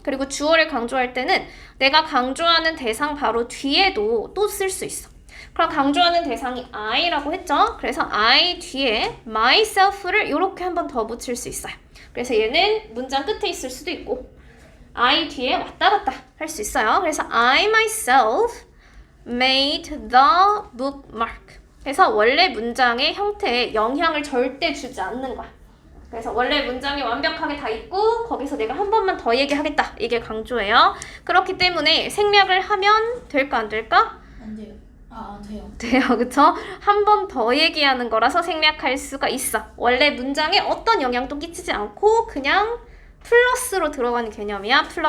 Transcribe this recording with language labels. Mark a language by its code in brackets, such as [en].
[ko] 그리고 주어를 강조할 때는 내가 강조하는 대상 바로 뒤에도 또 쓸 수 있어. 그럼 강조하는 대상이 I라고 했죠? 그래서 I 뒤에 myself를 이렇게 한 번 더 붙일 수 있어요. 그래서 얘는 문장 끝에 있을 수도 있고 I 뒤에 왔다 갔다 할 수 있어요. [en] 그래서 I myself made the bookmark. [ko] 그래서 원래 문장의 형태에 영향을 절대 주지 않는 거야. 그래서 원래 문장이 완벽하게 다 있고 거기서 내가 한 번만 더 얘기하겠다. 이게 강조예요. 그렇기 때문에 생략을 하면 될까 안 될까? 안 돼요. 돼요. 돼요. 그쵸? 한 번 더 얘기하는 거라서 생략할 수가 있어. 원래 문장에 어떤 영향도 끼치지 않고 그냥 플러스로 들어가는 개념이야.